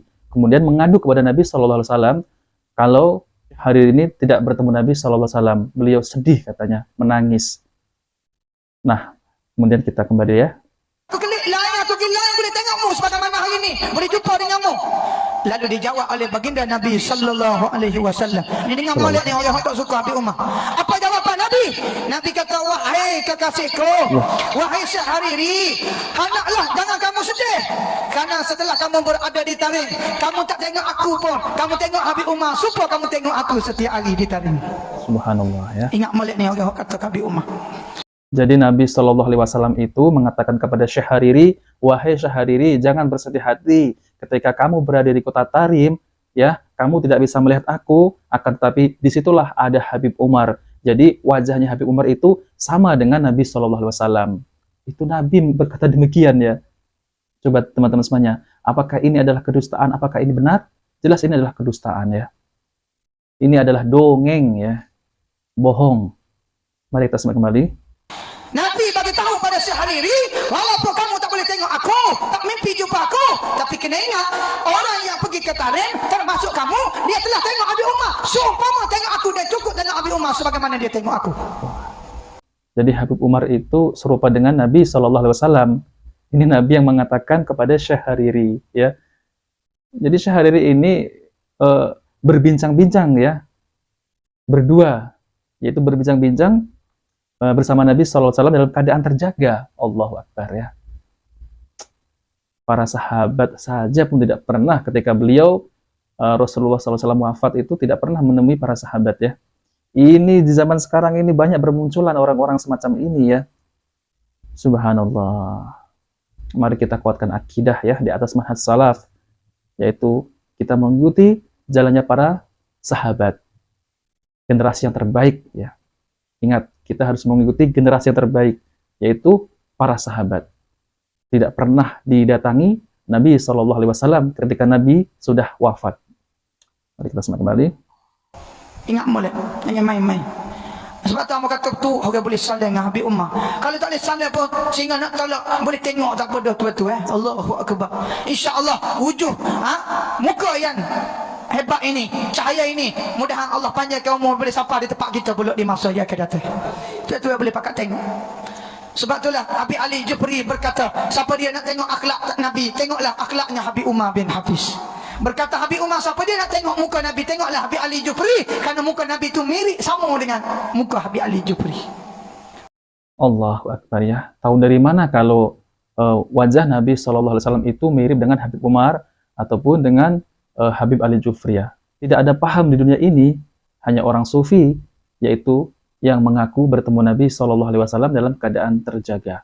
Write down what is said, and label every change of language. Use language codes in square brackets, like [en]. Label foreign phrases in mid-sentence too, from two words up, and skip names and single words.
[id] Kemudian mengadu kepada Nabi SAW kalau hari ini tidak bertemu Nabi SAW. Beliau sedih katanya, menangis. Nah, kemudian kita kembali ya. [ms] aku lain boleh tengokmu sebagaimana hari ini, boleh jumpa denganmu. Lalu dijawab oleh baginda Nabi [ar] sallallahu alaihi wasallam. [ms] Ini dengan molek ni orang tak suka Habib Umar. Apa jawapan Nabi? Nabi kata, wahai kekasihku, wahai Syekh Hariri, hendaklah jangan kamu sedih. Karena setelah kamu berada di Tarim, kamu tak tengok aku pun. Kamu tengok Habib Umar, supaya kamu tengok aku setiap hari di Tarim. Subhanallah ya. Ingat molek ni orang kata Habib Umar. [id] Jadi Nabi SAW itu mengatakan kepada Syekh Hariri, wahai Syekh Hariri, jangan bersedih hati ketika kamu berada di kota Tarim, ya, kamu tidak bisa melihat aku, akan tetapi disitulah ada Habib Umar. Jadi wajahnya Habib Umar itu sama dengan Nabi SAW. Itu Nabi berkata demikian ya. Coba teman-teman semuanya, apakah ini adalah kedustaan? Apakah ini benar? Jelas ini adalah kedustaan ya. Ini adalah dongeng ya, bohong. Mari kita simak kembali. [ms] Nabi bagi tahu pada Syekh Hariri, walaupun kamu tak boleh tengok aku, tak mimpi jumpa aku, tapi kena ingat, orang yang pergi ke Tarim, termasuk kamu, dia telah tengok Habib Umar. Seumpama tengok aku, dia cukup tengok Habib Umar sebagaimana dia tengok aku. [id] Jadi Habib Umar itu serupa dengan Nabi SAW. Ini Nabi yang mengatakan kepada Syekh Hariri ya. Jadi Syekh Hariri ini berbincang-bincang ya, berdua, yaitu berbincang-bincang bersama Nabi SAW dalam keadaan terjaga. [ar] Allahu Akbar [id] ya. Para sahabat saja pun tidak pernah ketika beliau Rasulullah SAW wafat itu tidak pernah menemui para sahabat ya. Ini di zaman sekarang ini banyak bermunculan orang-orang semacam ini ya. Subhanallah. Mari kita kuatkan akidah ya di atas manhaj salaf, yaitu kita mengikuti jalannya para sahabat, generasi yang terbaik ya. Ingat, kita harus mengikuti generasi yang terbaik, yaitu para sahabat. Tidak pernah didatangi Nabi SAW ketika Nabi sudah wafat. Mari kita simak kembali. [ms] Ingat molek, jangan main-main. Sebab tu aku kata tu orang boleh saling dengan Habib Umar. Kalau tak boleh saling pun sehingga nak tolak boleh tengok tak pada tu [ar] Allahu Akbar. [ms] Insya-Allah wujud muka yang hebat ini, cahaya ini, mudah-mudahan Allah panjangkan umur boleh sampai di tempat kita pula di masa yang akan datang. Tu boleh pakat tengok. Sebab itulah Habib Ali Jufri berkata, siapa dia nak tengok akhlak Nabi, tengoklah akhlaknya Habib Umar bin Hafiz. Berkata Habib Umar, siapa dia nak tengok muka Nabi, tengoklah Habib Ali Jufri, kerana muka Nabi itu mirip sama dengan muka Habib Ali Jufri. [ar] Allahu Akbar [id] ya. Tahu dari mana kalau wajah Nabi SAW itu mirip dengan Habib Umar ataupun dengan Habib Ali Jufri ya. Tidak ada paham di dunia ini, hanya orang sufi, yaitu yang mengaku bertemu Nabi SAW dalam keadaan terjaga.